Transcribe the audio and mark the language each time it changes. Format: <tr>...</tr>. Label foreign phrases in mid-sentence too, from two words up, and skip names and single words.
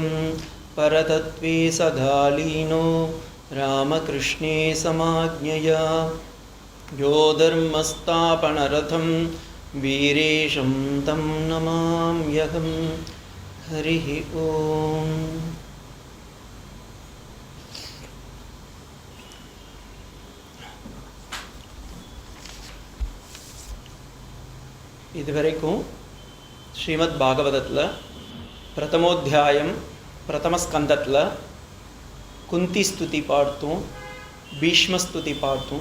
<sa>परतत्त्वे सदा लीनो रामकृष्णे समाज्ञया यो धर्मस्थापनरतं वीरेशं तं नमाम्यहं। हरिः ओम्।</sa> <ta>இதுவரைக்கும் ஸ்ரீமத் பாகவதத்தில் பிரதமோத்தியாயம் பிரதமஸ்கந்தத்தில் குந்தி ஸ்துதி பார்த்தோம், பீஷ்மஸ்துதி பார்த்தோம்.</ta>